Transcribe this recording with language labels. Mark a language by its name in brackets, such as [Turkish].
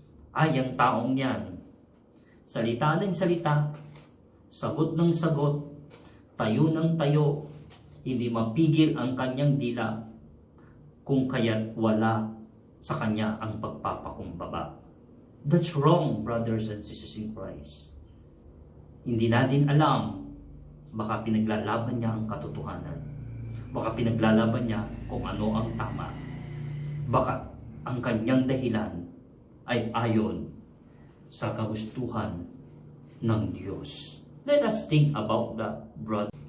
[Filipino] Ay, ang taong yan, salita ng salita, sagot ng sagot, tayo ng tayo, hindi mapigil ang kanyang dila kung kaya't wala sa kanya ang pagpapakumbaba. [English] That's wrong, brothers and sisters in Christ. [Filipino] Hindi natin alam, baka pinaglalaban niya ang katotohanan. Baka pinaglalaban niya kung ano ang tama. Baka ang kanyang dahilan ay ayon sa kagustuhan ng Diyos. [English] Let us think about that, brother.